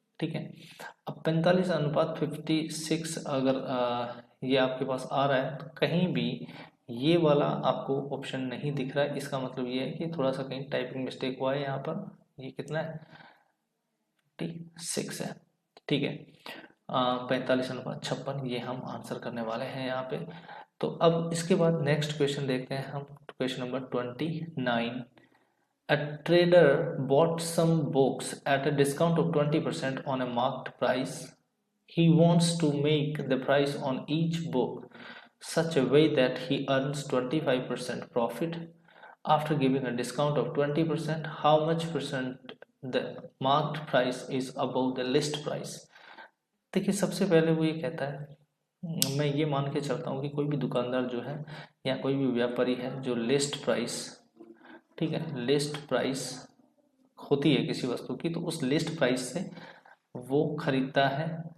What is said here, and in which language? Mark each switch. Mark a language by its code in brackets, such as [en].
[hi] ठीक है, अब 45:56 अगर ये आपके पास आ रहा है, तो कहीं भी ये वाला आपको ऑप्शन नहीं दिख रहा है, इसका मतलब ये है कि थोड़ा सा कहीं टाइपिंग मिस्टेक हुआ है यहाँ पर। ये कितना है, 56 है। ठीक है, 45:56 ये हम आंसर करने वाले हैं यहाँ पे। तो अब इसके बाद नेक्स्ट क्वेश्चन देखते हैं हम, question number 29। [en] A trader bought some books at a discount of 20% on a marked price. He wants to make the price on each book such a way that he earns 25% profit. After giving a discount of 20%, how much percent the marked price is above the list price? [hi] देखिए सबसे पहले वो ये कहता है, मैं ये मान के चलता हूँ कि कोई भी दुकानदार जो है या कोई भी व्यापारी है जो लिस्ट प्राइस, ठीक है, लिस्ट प्राइस होती है किसी वस्तु की, तो उस लिस्ट प्राइस से वो खरीदता है।